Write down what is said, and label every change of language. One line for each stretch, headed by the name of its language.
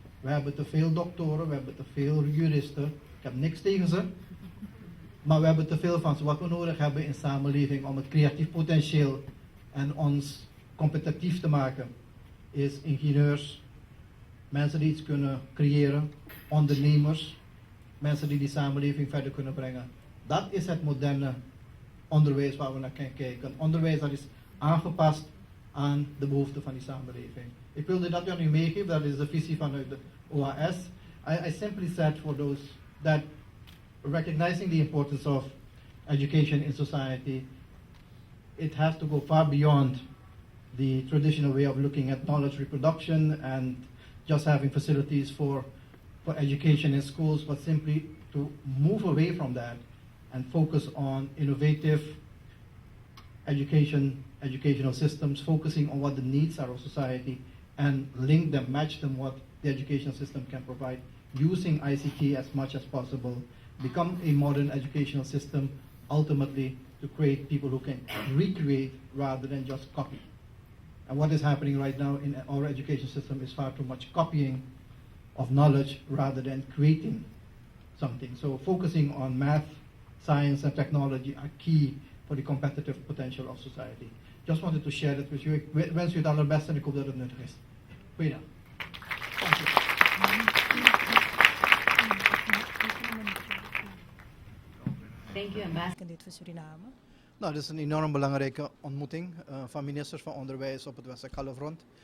Dutch: We hebben te veel doktoren, we hebben te veel juristen, ik heb niks tegen ze, maar we hebben te veel van ze. Wat we nodig hebben in samenleving om het creatief potentieel en ons competitief te maken, is ingenieurs, mensen die iets kunnen creëren, ondernemers, mensen die samenleving verder kunnen brengen. Dat is het moderne onderwijs waar we naar kunnen kijken. Onderwijs dat is aangepast aan de behoeften van die samenleving. Ik wilde dat aan u meegeven, dat is de visie vanuit de OAS.
English: I simply said for those that recognizing the importance of education in society, it has to go far beyond the traditional way of looking at knowledge reproduction and just having facilities for education in schools, but simply to move away from that and focus on innovative educational systems, focusing on what the needs are of society, and link them, match them what the education system can provide, using ICT as much as possible, become a modern educational system, ultimately to create people who can recreate rather than just copy. And what is happening right now in our education system is far too much copying of knowledge rather than creating something. So focusing on math, science, and technology are key for the competitive potential of society. Just wanted to share that with you.
Dutch: Ik wens u het allerbeste en ik hoop dat het nuttig is. Goeiedag. Dank u.
English: Thank you, Ambassador.
Dutch: Dit voor Suriname. Nou, dit is een enorm belangrijke ontmoeting van ministers van Onderwijs op het Westelijk Halfrond.